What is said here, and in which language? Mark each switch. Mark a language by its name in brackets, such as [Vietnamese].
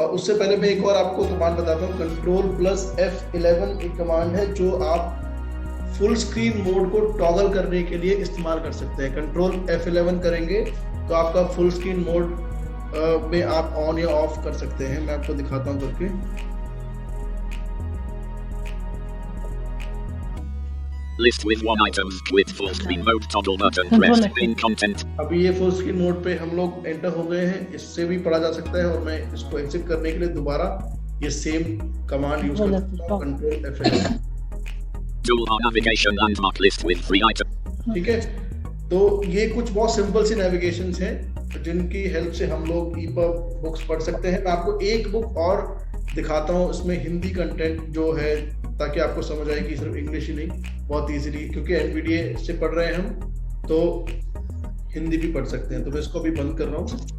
[Hindi] और उससे पहले मैं एक और आपको कमांड बताता हूँ, Ctrl+F11 एक कमांड है जो आप फुल स्क्रीन मोड को टॉगल करने के लिए इस्तेमाल कर सकते हैं। Ctrl+F11 करेंगे तो आपका फुल स्क्रीन मोड में आप ऑन या ऑफ कर सकते हैं। मैं आपको दिखाता हूँ करके। [English] List with one items with full screen mode toggle button pressed. Main content. [Hindi] अभी ये फुल स्क्रीन मोड पे हम लोग एंटर हो गए हैं। इससे भी पढ़ा जा सकता है और मैं इसको एग्जिट करने के लिए दोबारा ये सेम कमांड यूज कर सकता हूँ, Ctrl+F11। [English] Toolbar navigation landmark list with 3 items. [Hindi] ठीक है, तो ये कुछ बहुत सिंपल सी नेविगेशंस हैं जिनकी हेल्प से हम लोग EPUB बुक्स पढ़ सकते हैं। मैं आपको एक बुक और दिखाता हूँ, इसमें हिंदी कंटेंट जो है, ताकि आपको समझ आए कि सिर्फ इंग्लिश ही नहीं, बहुत इजीली, क्योंकि NVDA से पढ़ रहे हैं हम तो हिंदी भी पढ़ सकते हैं। तो मैं इसको अभी बंद कर रहा हूँ।